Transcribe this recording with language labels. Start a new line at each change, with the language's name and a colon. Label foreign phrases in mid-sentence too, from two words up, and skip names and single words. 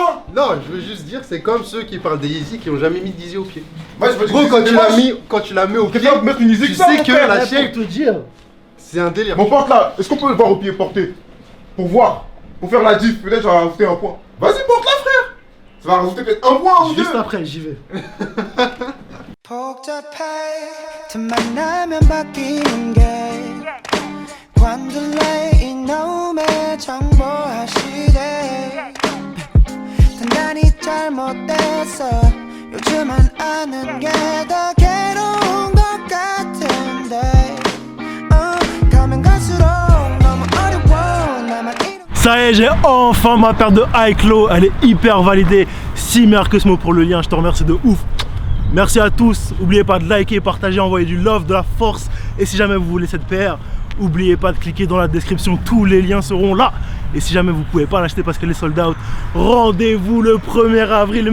French: Non, je veux juste dire, c'est comme ceux qui parlent des Yeezy qui ont jamais mis d'Yeezy au pied. Moi, je veux Gros, dire, quand tu la mets au pied, quelqu'un peut mettre une Yeezy tu que ça, sais mon que frère. la Pour shape, te dire. c'est un délire. Mon pote là, est-ce qu'on peut le voir au pied porté? Pour voir, pour faire la diff, peut-être je vais rajouter un point. Vas-y, porte-la, frère. Ça va rajouter peut-être un point ou deux. Juste après, j'y vais.
Korean: 복잡해 틈만 나면 바뀌는 게 관둘래 이놈의 정보화 시대 단단히 잘못됐어 요즘은 아는 게 더 괴로운 것 같은데 가면 갈수록 너무 어려워 나만
French: Ça y est, j'ai enfin ma paire de High-Low. Elle est hyper validée. Si Mercosmo pour le lien, je te remercie de ouf. Merci à tous. N'oubliez pas de liker, partager, envoyer du love, de la force. Et si jamais vous voulez cette paire, n'oubliez pas de cliquer dans la description. Tous les liens seront là. Et si jamais vous pouvez pas l'acheter parce qu'elle est
English: sold out,
French: rendez-vous le 1er avril.